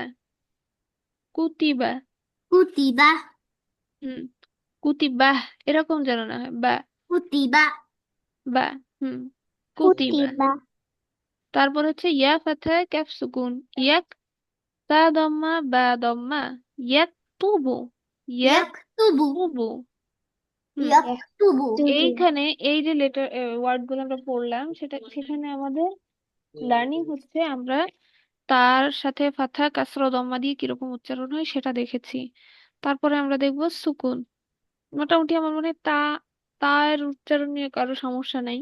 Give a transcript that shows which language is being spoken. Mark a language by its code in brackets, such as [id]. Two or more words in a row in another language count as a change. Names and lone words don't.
[ar] কুতিবা। কুতিবা, [bn] হুম, কুতিবাহ এরকম যেন না হয়, বা, কুতিবা, [ar] বা। হুম, কুতিবা। কুতিবা, [bn] তারপর হচ্ছে [ar] يا فتحة، كاف سكون، يك، تا ضمة، با ضمة. يك تبو، يك ইয়াকতুবু, তুবু। হুম, ইয়াকতুবু। [bn] এইখানে এই যে লেটার ওয়ার্ড গুলো আমরা পড়লাম সেখানে আমাদের লার্নিং হচ্ছে, আমরা তার সাথে [ar] فتحة، كسرة، ضمة [bn] দিয়ে কিরকম উচ্চারণ হয় সেটা দেখেছি। তারপরে আমরা দেখবো সুকুন। মোটামুটি আমার মনে হয় তার উচ্চারণ নিয়ে কারো সমস্যা নাই।